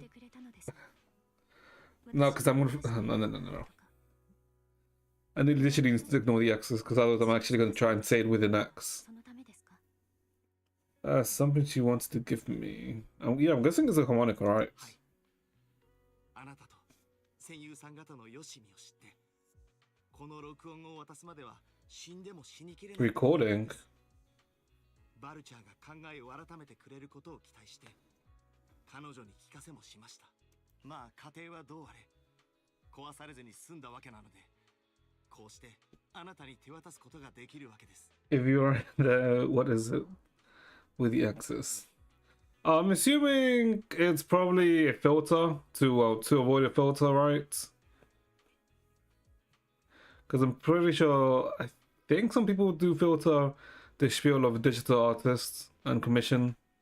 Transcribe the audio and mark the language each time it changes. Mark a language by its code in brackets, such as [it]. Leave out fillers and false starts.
[ja] てくれたのです。 [en] No, because I'm gonna. No. I need literally need to ignore the X's because otherwise I'm actually going to try and say it with an X. [ja] そのためですか？ [en] Something she wants to give me. Yeah, I'm guessing it's a harmonica, right? [ja] あなたと戦友さん方のよしみを知って、この録音を渡すまでは死んでも死にきれない。 [en] Recording. [ja] バルチャーが考えを改めてくれることを期待して、彼女に聞かせもしました。まあ家庭はどうあれ、壊されずに済んだわけなので、こうしてあなたに手渡すことができるわけです。 [en] If you're the what is it with the X's? I'm assuming it's probably a filter to avoid a filter, right? Because I'm pretty sure I think some people do filter the spiel of digital artists and commission.